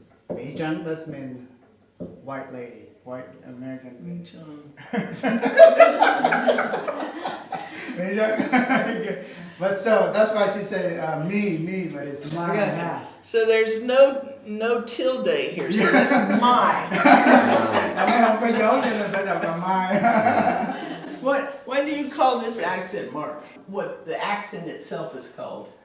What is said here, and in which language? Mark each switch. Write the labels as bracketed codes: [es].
[vi] Mỹ trắng, [en] that means white lady, white American. Me too. [vi] Mỹ trắng. [en] But so that's why she said me, but it's I my. gotcha. So there's no tilde here, so that's my. [vi] Không có dấu cho nên phải đọc là my. [en] What do you call this accent mark? What the accent itself is called?